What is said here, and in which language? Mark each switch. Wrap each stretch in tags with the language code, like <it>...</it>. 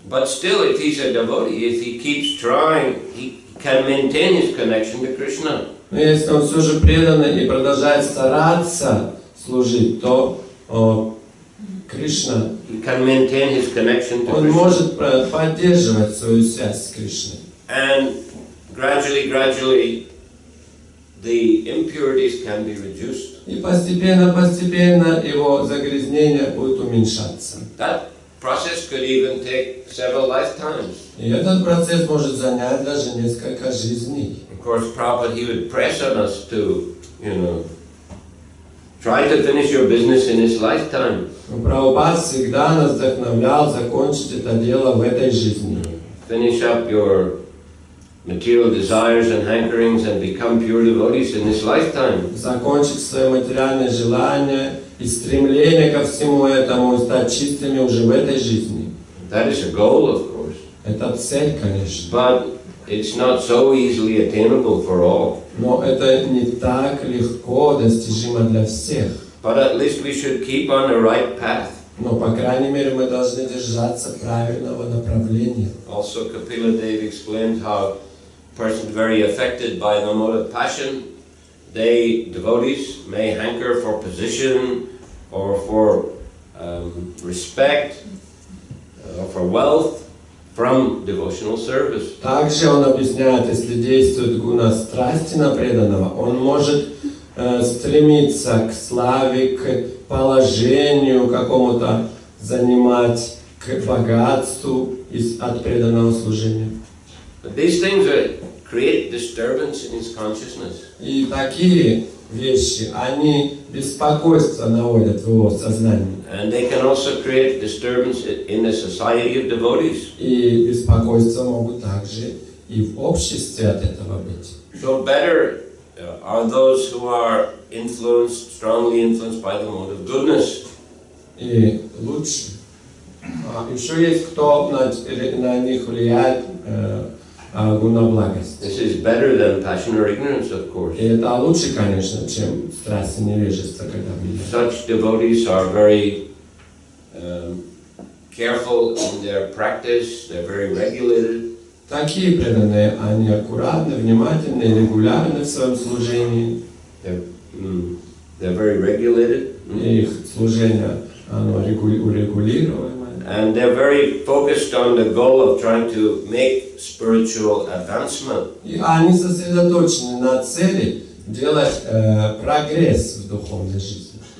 <en>But still, if he's a devotee, if he keeps trying, he can maintain his connection to Krishna.</en> <ru>Но если он все же преданный и продолжает стараться служить, то Кришна,</ru> <en>can maintain his connection to</en> <ru>он</ru> <en>Krishna.</en> <ru>может поддерживать свою связь с Кришной.</ru> <en>And gradually, the impurities can be reduced.</en> <ru>И постепенно его загрязнение будет уменьшаться.</ru> <en>That process could even take several lifetimes.</en> <ru>И этот процесс может занять даже несколько жизней.</ru> <en>Of course, Prabhupada, he would press on us to, try to finish your business in his lifetime.</en> <ru>Прабхупад всегда нас вдохновлял закончить это дело в этой жизни.</ru> <en>Finish up your material desires and hankerings and become pure devotees in this lifetime.</en> <ru>Закончить свои материальные желания и стремление ко всему этому, и стать чистыми уже в этой жизни.</ru> <en>That is a goal, of course.</en> <ru>Это цель, конечно.</ru> <en>But it's not so easily attainable for all.</en> <ru>Но это не так легко достижимо для всех.</ru> <en>But at least we should keep on the right path.</en> <ru>Но, по крайней мере, мы должны держаться правильного направления.</ru> <en>Also, Kapila Dev explained how a person very affected by the mode of passion, devotees, may hanker for position or for respect or for wealth from devotional service.</en> <ru>Также он объясняет, если действует гуна страсти на преданного, он может стремиться к славе, к положению какому-то занимать, к богатству от преданного служения.</ru> <en>But these things create disturbance in his consciousness.</en> <ru>И такие вещи, они беспокойство наводят в его сознании.</ru> <en>And they can also create disturbance in the society of devotees.</en> <ru>И беспокойство могут также и в обществе от этого быть.</ru> <en>So better are those who are strongly influenced by the mode of goodness.</en> <ru>И лучше. Еще есть кто на них влияет гуна благости.</ru> <en>This is better than passion or ignorance, of course.</en> <ru>И это лучше, конечно, чем страсть и невежество, когда влияет.</ru> <en>Such devotees are very careful in their practice. They're very regulated.</en> <ru>Такие преданные, они аккуратны, внимательны, регулярны в своем служении.</ru> <en>They're very regulated.</en> <ru>И их служение, оно урегулируемое.</ru> <en>And they're very focused on the goal of trying to make spiritual advancement.</en> <ru>И они сосредоточены на цели делать прогресс в духовной жизни.</ru>